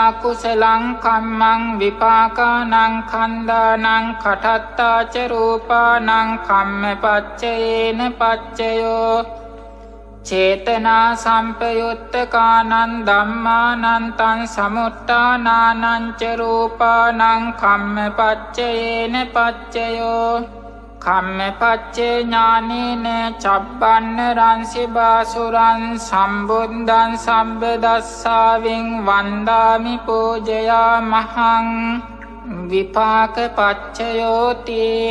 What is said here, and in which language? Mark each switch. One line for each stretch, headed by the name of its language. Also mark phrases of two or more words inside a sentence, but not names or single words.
Pali: කුසලං කම්මං විපාකානං කන්දානං කටත්තාච රූපානං කම්ම පච්චයේන පච්චයෝ චේතනා සම්පයුත්තකානං ධම්මානං තං සමුත්ථානානං ච රූපානං කම්ම පච්චයේන පච්චයෝ කම්ම පච්චේ ඥානේන චබ්බන්න රංසි බාසුරං සම්බුද්ධං සම්බ දස්සාවින් වන්දාමි පූජයාමහං විපාක පච්චයෝති